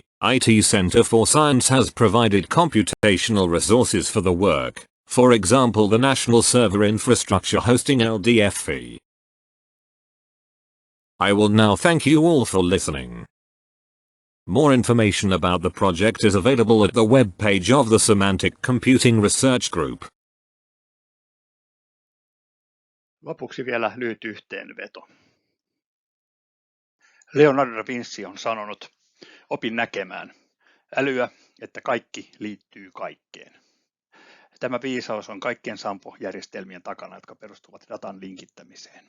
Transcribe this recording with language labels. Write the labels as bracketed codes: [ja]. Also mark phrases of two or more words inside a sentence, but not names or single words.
[en] IT Center for Science has provided computational resources for the work, for example the National Server Infrastructure Hosting LDFE. I will now thank you all for listening. More information about the project is available at the web page of the Semantic Computing Research Group. [fi] Lopuksi vielä lyhyt yhteenveto. Leonardo da Vinci on sanonut, opin näkemään älyä, että kaikki liittyy kaikkeen. Tämä viisaus on kaikkien Sampo-järjestelmien takana, jotka perustuvat datan linkittämiseen.